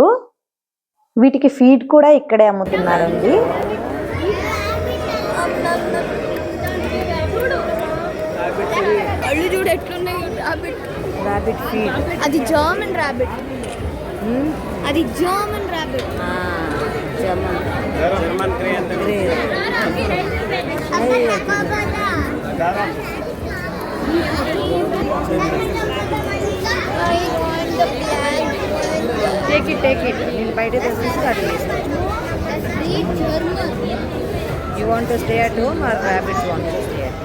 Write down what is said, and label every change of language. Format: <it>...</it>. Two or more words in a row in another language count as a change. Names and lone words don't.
<te>వీటికి ఫీడ్ కూడా ఇక్కడే అమ్ముతున్నారండి. కళ్ళు చూడు ఎట్లున్నాయి.</te> <en>rabbit feed. అది German rabbit. అది German rabbit. German grey</en> <kn>ಅಂತ.</kn> <en>take it.</en> <te>నేను బయట తీసుకొచ్చి అట్లా</te> <en>German. you want to stay at home or rabbits want</en>